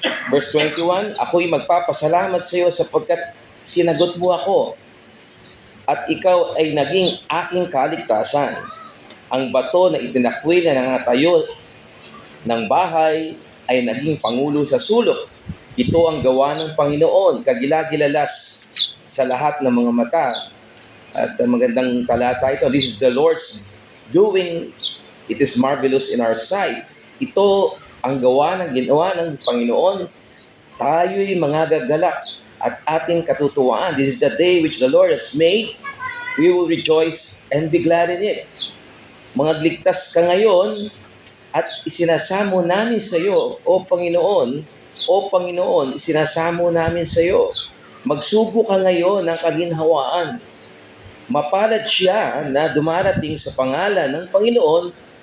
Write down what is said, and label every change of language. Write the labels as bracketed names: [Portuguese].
[Filipino] Verse 21, ako'y magpapasalamat sa iyo sapagkat sinagot mo ako at ikaw ay naging aking kaligtasan. Ang bato na itinakwil na nangatayo ng bahay ay naging pangulo sa sulok. Ito ang gawa ng Panginoon, kagilagilalas sa lahat ng mga mata. At magandang talata ito, [English] this is the Lord's doing, it is marvelous in our sight. [Filipino] Ito ang ginawa ng Panginoon. Tayo'y mga gagalak at ating katutuwaan. [English] This is the day which the Lord has made. We will rejoice and be glad in it. [Filipino] Ligtas ka ngayon at isinasamo namin sa iyo, O Panginoon, isinasamo namin sa iyo. Magsugo ka ngayon ng kaginhawaan. Mapalad siya na dumarating sa pangalan ng Panginoon.